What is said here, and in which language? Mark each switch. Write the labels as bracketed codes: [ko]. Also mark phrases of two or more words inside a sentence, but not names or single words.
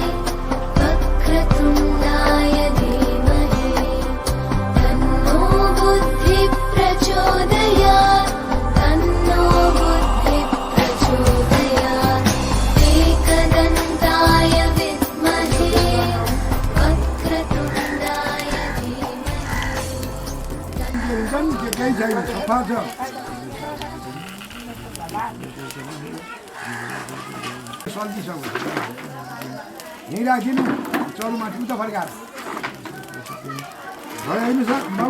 [sa] वक्रतुण्डाय धीमहि तन्नो बुद्धिः प्रचोदयात् तन्नो बुद्धिः प्रचोदयात्। एकदन्ताय विद्महे वक्रतुण्डाय धीमहि [ne] केही छैन, सफा छ। सल्जीसँग यहीँ राखिदिनु, चौरमाथि उता फर्काएर घर हेर्नु सर बाबु।